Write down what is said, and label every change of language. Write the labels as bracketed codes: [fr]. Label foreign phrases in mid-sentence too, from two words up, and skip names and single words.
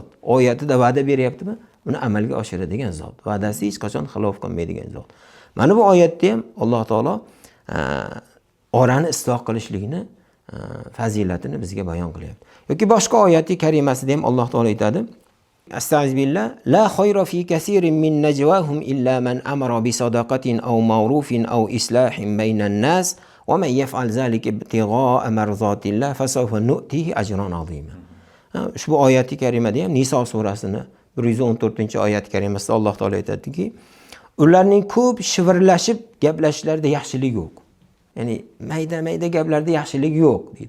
[uz] Oyatida va'da beryaptimi? Buni amalga oshiradigan zot. Va'dasi hech qachon xilof qilmaydigan zot. Mana bu oyatda ham Alloh taolo orani isloh qilishlikni fazilatini bizga bayon qilyapti. Yoki boshqa oyati karimasida ham Alloh taolo aytadi: [ar] أستغفر الله لا خير في كثير من نجواهم إلا من أمر بصدقة أو معروف أو إصلاح بين الناس ومن يفعل ذلك ابتغاء مرضات الله فسوف نؤتيه أجرا عظيما. [uz] Ushbu oyati karimada ham Niso surasini 114-oyat karimasida Alloh taolo aytadiki, ularning ko'p shivirlashib gaplashishlarida yaxshilik yo'q. Ya'ni mayda-mayda gaplarda yaxshilik yo'q deydi.